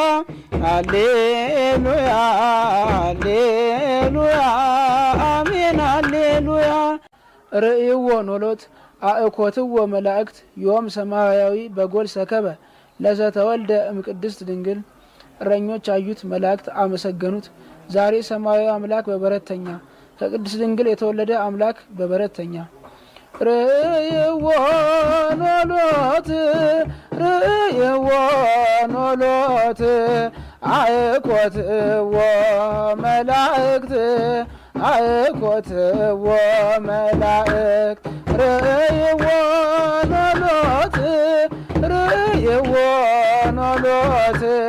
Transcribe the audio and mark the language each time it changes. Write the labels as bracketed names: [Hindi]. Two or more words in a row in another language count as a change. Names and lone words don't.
[Geez] ሃሌሉያ ሃሌሉያ አሜን ሃሌሉያ። ርእይዎ ኖሎት አእኮትዎ መላእክት ዮም ሰማያዊ በጎል ሰከበ ለዘተወልደ እምቅድስት ድንግል። [Amharic] እረኞች አዩት፣ መላእክት አመሰገኑት። ዛሬ ሰማያዊ አምላክ በበረተኛ ከቅድስት ድንግል የተወለደ አምላክ በበረተኛ። [Geez] ርእይዎ ኖሎት ርእይዎ ኖሎት አእኮትዎ መላእክት አእኮትዎ መላእክት ርእይዎ ኖሎት ርእይዎ ኖሎት